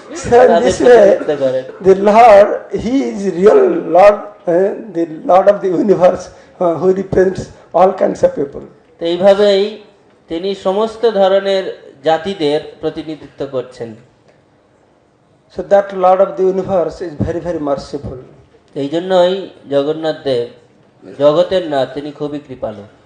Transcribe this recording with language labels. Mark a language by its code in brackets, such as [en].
[en] So in this way, the Lord, he is real Lord, the Lord of the universe, who represents all kinds of people. [bn] তো এইভাবেই তিনি সমস্ত ধরনের জাতিদের প্রতিনিধিত্ব করছেন। [en] So that Lord of the universe is very, very merciful. [bn] এই জন্যই জগন্নাথ দেব জগতের নাথ, তিনি খুবই কৃপালু।